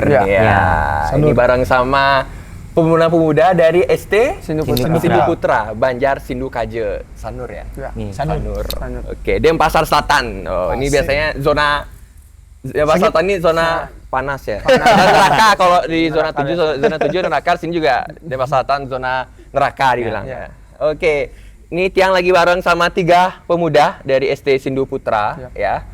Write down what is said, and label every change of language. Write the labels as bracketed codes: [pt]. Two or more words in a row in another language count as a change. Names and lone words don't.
[id] Ya. Ya. Ini Sanur. bareng sama pemuda-pemuda dari ST Sindu Sindu Putra, Banjar Sindu Kaje, Sanur ya. Ya. Nih. Sanur. Sanur. Oke, Denpasar Selatan. Oh, ini Asik. biasanya zona Denpasar Selatan ini zona panas ya. Dan neraka kalau di zona 7, zona 7 neraka, sini juga Denpasar Selatan zona neraka dibilang. Ya. Oke. Ini Tiang lagi bareng sama 3 pemuda dari ST Sindu Putra ya.